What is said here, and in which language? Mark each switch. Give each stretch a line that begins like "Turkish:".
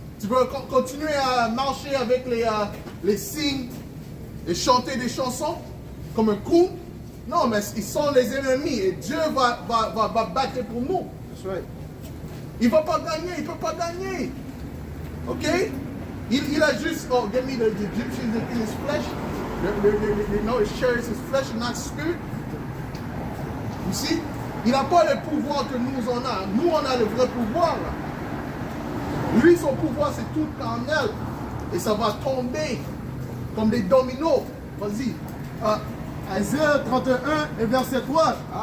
French: Tu veux continuer à marcher avec les signes et chanter des chansons comme un coup? Non, mais ils sont les ennemis et Dieu va battre pour nous.
English: That's right.
French: Il ne va pas gagner, il ne peut pas gagner. Ok? Il a juste,
English: oh, give me the Egyptians in his flesh. No, it shares his flesh, not spirit. You see?
French: Il n'a pas le pouvoir que nous en avons. Nous, on a le vrai pouvoir. Là. Lui, son pouvoir, c'est tout carnel. Et ça va tomber comme des dominos. Vas-y. Isaïe 31 et verset 3.